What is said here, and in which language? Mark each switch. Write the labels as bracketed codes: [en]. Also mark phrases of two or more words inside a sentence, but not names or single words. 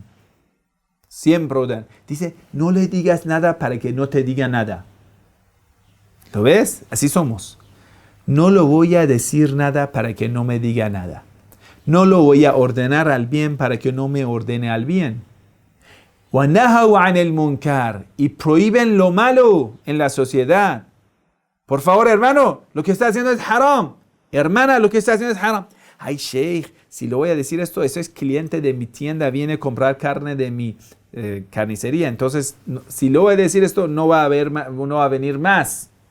[es] Siempre ordenan. Dice, no le digas nada para que no te diga nada. ¿Lo ves? Así somos. No lo voy a decir nada para que no me diga nada. No lo voy a ordenar al bien para que no me ordene al bien. [ar] وَنَهَوْا عَنِ الْمُنْكَرِ. [es] Y prohíben lo malo en la sociedad. Por favor, hermano, lo que está haciendo es haram. Hermana, lo que está haciendo es haram. Ay, Sheikh, si lo voy a decir esto, eso es cliente de mi tienda, viene a comprar carne de mi carnicería. Entonces, si lo voy a decir esto, no va a venir más.